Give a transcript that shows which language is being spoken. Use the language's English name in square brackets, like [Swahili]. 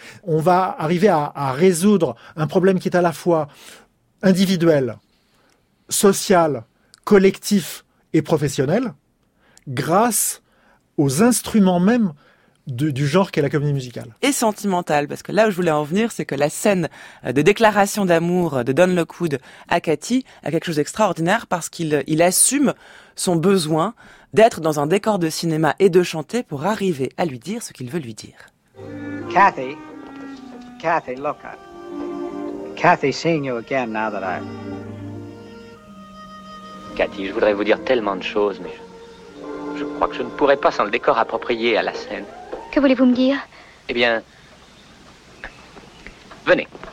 [French] On va arriver à résoudre un problème qui est à la fois individuel, social, collectif et professionnel grâce aux instruments même du genre qu'est la comédie musicale. Et sentimentale, parce que là où je voulais en venir, c'est que la scène de déclaration d'amour de Don Lockwood à Cathy a quelque chose d'extraordinaire, parce qu'il assume son besoin d'être dans un décor de cinéma et de chanter pour arriver à lui dire ce qu'il veut lui dire. [English] Cathy, Cathy, look, Cathy, seeing you again now that I... [French] Cathy, je voudrais vous dire tellement de choses, mais... Je crois que je ne pourrais pas sans le décor approprié à la scène. Que voulez-vous me dire? Eh bien... Venez.